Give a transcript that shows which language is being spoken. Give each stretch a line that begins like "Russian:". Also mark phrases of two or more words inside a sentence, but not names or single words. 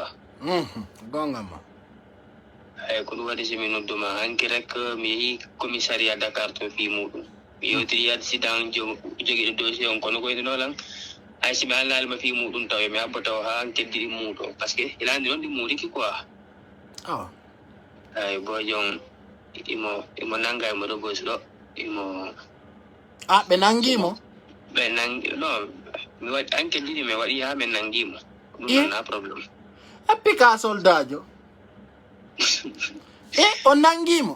Fula: gongama eyyi ko ɗum waɗi somi nodduma hanki rek mi yeehi commissariat Dakar to fi muɗum mi yewtiri accident joguiɗo dossier on kono koyde nolan hay si mi alnalima fi muɗum taw mi abba taw ha keddiɗi muuɗo
French: par ce que
Fula: ilandi noon ɗi muuriki quoi eyyi bo jon imo nanga imo robos ɗo imo ɓe nangimo ɓe nangi non mi waɗi anke ɗiɗi mi waɗi ha min nangimo ɗum na probléme appi ka soldajo o nangimo